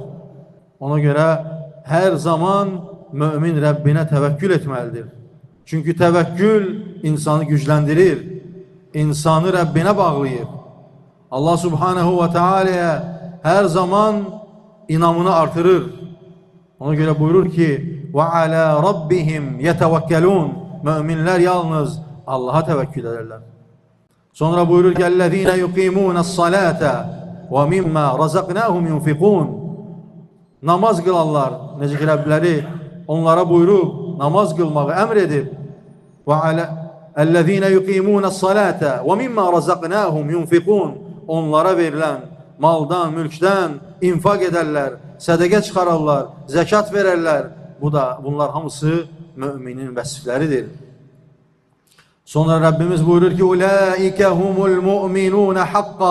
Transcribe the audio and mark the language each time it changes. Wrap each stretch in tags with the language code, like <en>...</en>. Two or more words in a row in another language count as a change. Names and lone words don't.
<az>Ona görə hər zaman mümin Rəbbinə təvəkkül etməlidir. Çünki təvəkkül insanı gücləndirir, insanı Rəbbinə bağlayır.</az> <ar>الله سبحانه وتعالى'ya</ar> <az>hər zaman inamını artırır. Ona görə buyurur ki,</az> <ar>وَعَلَى رَبِّهِمْ يَتَوَكَّلُونَ.</ar> <az>Müminlər yalnız Allah'a təvəkkül ederlər. Sonra buyurur ki,</az> <ar>اَلَّذ۪ينَ يُقِيمُونَ الصَّلَاةَ وَمِمَّا رَزَقْنَاهُمْ يُنْفِقُونَ.</ar> <az>Namaz qılarlar. Necə ki, Rəbləri onlara buyurub, namaz qılmağı əmr edib.</az> <ar>اَلَّذ۪ينَ يُقِيمُونَ الصَّلَاةَ وَمِمَّا رَزَقْنَاهُمْ يُنْفِقُونَ.</ar> <az>Onlara verilən maldan, mülkdən infak edərlər, sədəqə çıxararlar, zəkat verərlər. Bunlar hamısı müminin vəsifləridir. Sonra Rəbbimiz buyurur ki,</az> <ar>أولئك هم المؤمنون حقا.</ar>